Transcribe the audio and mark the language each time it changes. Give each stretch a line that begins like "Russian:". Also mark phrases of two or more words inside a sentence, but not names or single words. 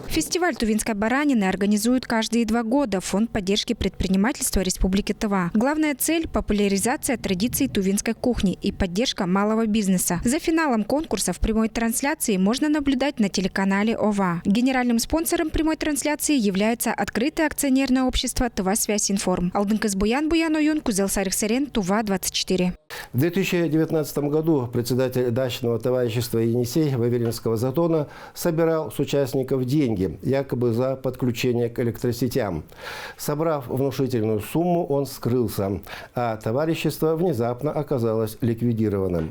Russian: Фестиваль тувинской баранины организуют каждые 2 года Фонд поддержки предпринимательства Республики Тыва. Главная цель – популяризация традиций тувинской кухни и поддержка малого бизнеса. За финалом конкурса в прямой трансляции можно наблюдать на телеканале ОВА. Генеральным спонсором прямой трансляции является открытое акционерное общество «Тыва Связь Информ». Алдынкыз Буян Оюн, Кузел Сарыхсарен, Тува-24. В 2019 году председатель дачного товарищества «Енисей» Вавилинского затона собирал с участников деньги, якобы за подключение к электросетям. Собрав внушительную сумму, он скрылся, а товарищество внезапно оказалось ликвидированным.